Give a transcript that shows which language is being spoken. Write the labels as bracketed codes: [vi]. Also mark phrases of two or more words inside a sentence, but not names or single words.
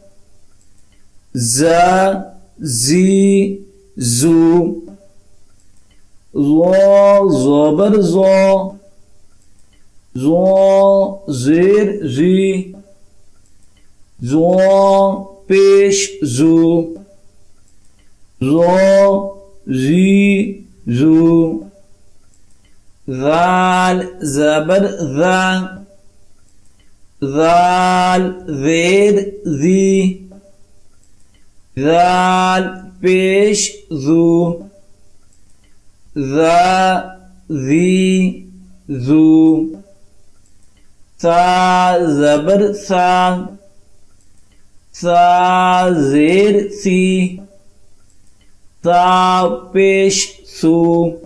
[ur] زا زی زو لا زبر زا زا زیر زی زا پیش زو زا زی زو ذال زبر ذا ذال زیر ذی ذال پیش ذو ذا ذی ذو ثا زبر ثا ثا زیر ثی ثا پیش ثو